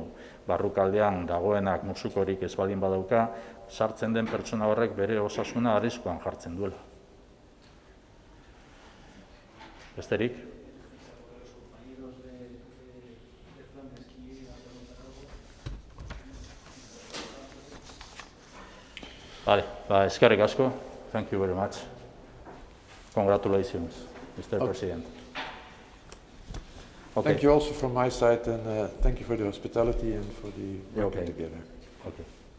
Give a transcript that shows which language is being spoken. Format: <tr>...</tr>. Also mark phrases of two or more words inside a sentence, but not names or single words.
<eu>Barrukaldean dagoenak musukorik ez baldin badauka, sartzen den pertsona horrek bere osasuna arriskuan jartzen duela. Besterik? Vale, eskerrik asko.</eu> <en>Thank you very much. Congratulations, Mr. President. Okay. Thank you also from my side, and thank you for the hospitality and for the working together. Okay.</en>